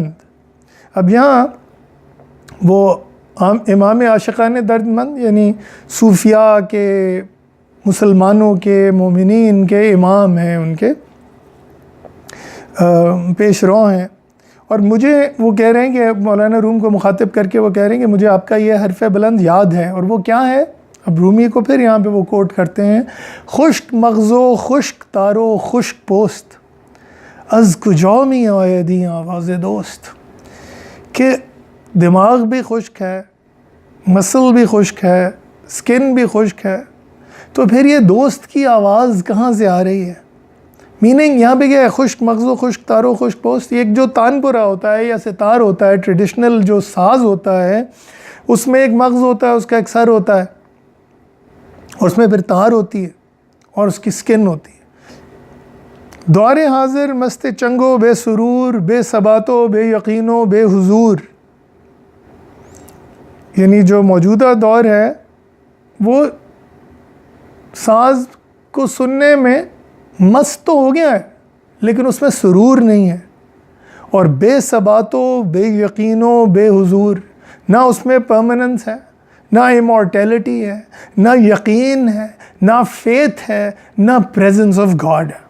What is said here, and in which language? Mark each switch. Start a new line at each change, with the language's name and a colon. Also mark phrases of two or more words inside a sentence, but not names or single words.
Urdu: اب یہاں وہ امام عاشقان درد مند یعنی صوفیاء کے، مسلمانوں کے، مومنین کے امام ہیں، ان کے پیش رو ہیں، اور مجھے وہ کہہ رہے ہیں کہ مولانا روم کو مخاطب کر کے وہ کہہ رہے ہیں کہ مجھے آپ کا یہ حرف بلند یاد ہے، اور وہ کیا ہے؟ اب رومی کو پھر یہاں پہ وہ کوٹ کرتے ہیں،
Persian: خشک مغزو خشک تارو خشک پوست، از کجا می آیدی آواز دوست،
Urdu: کہ دماغ بھی خشک ہے، مسل بھی خشک ہے، سکن بھی خشک ہے، تو پھر یہ دوست کی آواز کہاں سے آ رہی ہے؟ میننگ یہاں پہ کیا ہے؟
Persian: خشک مغزو خشک تارو خشک پوست،
Urdu: ایک جو تانپورا ہوتا ہے یا ستار ہوتا ہے، ٹریڈیشنل جو ساز ہوتا ہے، اس میں ایک مغز ہوتا ہے، اس کا ایک سر ہوتا ہے، اور اس میں پھر تار ہوتی ہے اور اس کی سکن ہوتی ہے۔
Persian: دور حاضر مست چنگو بے سرور، بے ثباتو بے یقینو بے حضور،
Urdu: یعنی جو موجودہ دور ہے وہ ساز کو سننے میں مست تو ہو گیا ہے لیکن اس میں سرور نہیں ہے، اور
Persian: بے ثباتو بے یقینو بے حضور،
Urdu: نہ اس میں پرماننس ہے، نہ امورٹیلٹی ہے، نہ یقین ہے، نہ فیتھ ہے، نہ
English: presence of God
Urdu: ہے۔